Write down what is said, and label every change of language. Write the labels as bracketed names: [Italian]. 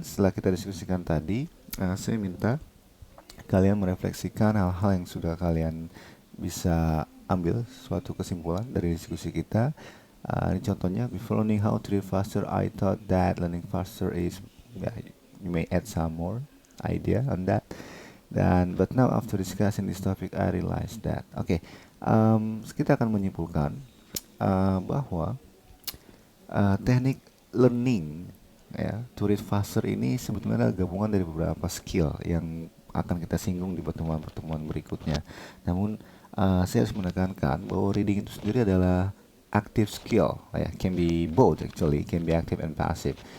[Indonesian] Setelah kita diskusikan tadi, saya minta kalian merefleksikan hal-hal yang sudah kalian bisa ambil suatu kesimpulan dari diskusi kita. Ini contohnya, [English] before learning how to read faster, I thought that learning faster is, yeah, you may add some more idea on that. Dan but now after discussing this topic, I realized that. [Indonesian] Oke, kita akan menyimpulkan bahwa teknik learning ya [English] to read faster [Indonesian] ini sebetulnya adalah gabungan dari beberapa skill yang akan kita singgung di pertemuan-pertemuan berikutnya. Namun saya harus menekankan bahwa reading itu sendiri adalah active skill ya, [English] can be both actually, can be active and passive.